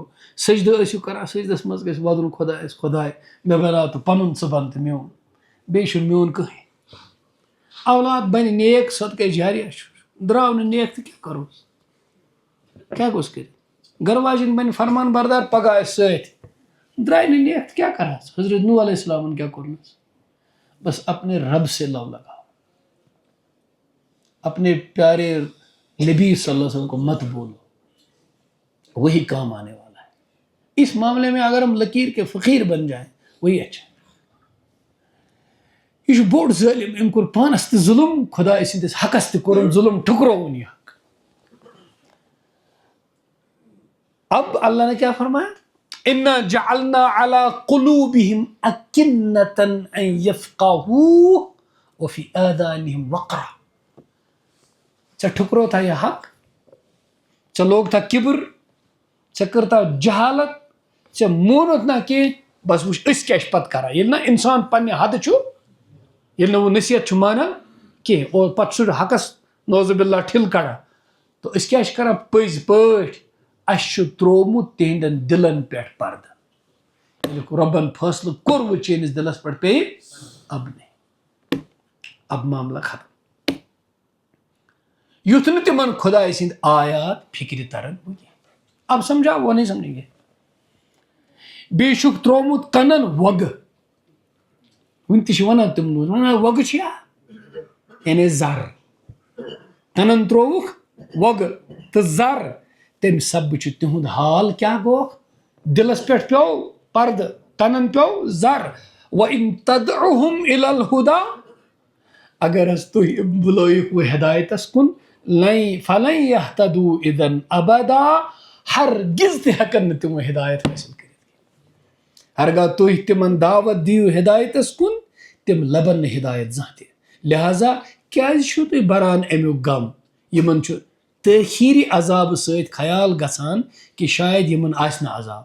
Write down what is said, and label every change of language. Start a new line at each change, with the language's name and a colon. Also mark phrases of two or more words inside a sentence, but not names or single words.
Kashmiri: سجدٕ ٲسِو کران, سجدس منٛز گژھِ وَدُن خۄدایس, خۄداے مےٚ بناو تہٕ پنُن ژٕ بن تہٕ میون, بیٚیہِ چھُنہٕ میون کٕہٕنۍ. اولاد بنہِ نیک صدقے جاریہ چھُ, درٛاو نہٕ نیک تہٕ کیٛاہ کروس, کیٛاہ گوٚژھ کٔرِتھ. گرٕ واجِنۍ بنہِ فرمان بردار, پگاہ آسہِ سۭتۍ, درٛاے نہٕ نیک تہٕ کیٛاہ کرہس. حضرت نوح علیہ السلامن کیٛاہ کوٚرنس,
Urdu: بس اپنے رب سے لو لگاؤ, اپنے پیارے نبی
Arabic: صلی اللہ علیہ وسلم
Urdu: کو مت بولو, وہی کام آنے والا ہے. اس معاملے میں اگر ہم لکیر کے فقیر بن جائیں وہی اچھا.
Kashmiri: یہ چھُ بوٚڑ ظٲلم, أمۍ کوٚر پانس تہِ ظُلم, خۄداے سٕنٛدِس حقس تہِ کوٚرُن ظُلم, ٹھُکرووُن یہِ حق.
Urdu: اب اللہ نے کیا فرمایا,
Arabic: اِنَّا جَعَلْنَا عَلَىٰ قُلُوبِهِمْ أَكِنَّةً أَن يَفْقَهُوهُ وَفِي آذَانِهِمْ وَقْرًا.
Kashmiri: ژےٚ ٹھُکرو تھا یہِ حق, ژےٚ لوگ تھا کِبر, ژےٚ کٔر تھا جہالت, ژےٚ مونُتھ نہ کینٛہہ, بس وٕچھ أسۍ کیٛاہ چھِ پتہٕ کران. ییٚلہِ نہ اِنسان پننہِ حدٕ چھُ, ییٚلہِ نہٕ وۄنۍ نصیحت چھُ مانان کینٛہہ, اور پتہٕ چھُ حقس
Arabic: نعوذ باللہ
Kashmiri: ٹھِل کڑان, تہٕ أسۍ کیٛاہ چھِ کران پٔزۍ پٲٹھۍ, اَسہِ چھُ تروومُت تِہنٛدٮ۪ن دِلن پٮ۪ٹھ پردٕ. ییٚلہِ رۄبن فٲصلہٕ کوٚر وۄنۍ چٲنِس دِلس پٮ۪ٹھ پیٚیہِ,
Urdu: اب نہیں, اب معاملہ ختم.
Kashmiri: یُتھ نہٕ تِمن خۄداے سٕنٛدۍ آیات فِکرِ ترن کینٛہہ.
Urdu: اب سمجھا وہ نہیں سمجھیں گے.
Kashmiri: بیٚیہِ چھُکھ تروومُت کنن وۄگہٕ, وُنہِ تہِ چھِ ونان تِم ونان وۄگہٕ چھِیا, یعنی زر, کنن ترووُکھ وۄگہٕ تہٕ زر, تمہِ سببہٕ چھُ تِہُنٛد حال کیٛاہ گوٚو, دِلس پٮ۪ٹھ پیوٚو پردٕ, کنن پیوٚو زر.
Arabic: وَإِن تَدْعُهُمْ إِلَى الْهُدَىٰ,
Kashmiri: اگر حظ تُہۍ بُلٲیِکھ وۄنۍ ہدایتس کُن,
Arabic: فَلَن يَهْتَدُوا إِذًا أَبَدًا,
Kashmiri: ہرگز تہِ ہٮ۪کن نہٕ تِم ہدایت حٲصِل کٔرِتھ. ہرگاہ تُہۍ تِمن دعوت دِیِو ہدایتس کُن, تِم لبن نہٕ ہدایت زانٛہہ تہِ. لہذا کیٛازِ چھِو تُہۍ بران امیُک غم, یِمن چھُ تٲخیٖری عذابہٕ سۭتۍ خیال گژھان کہِ شاید یِمن آسہِ نہٕ عذاب.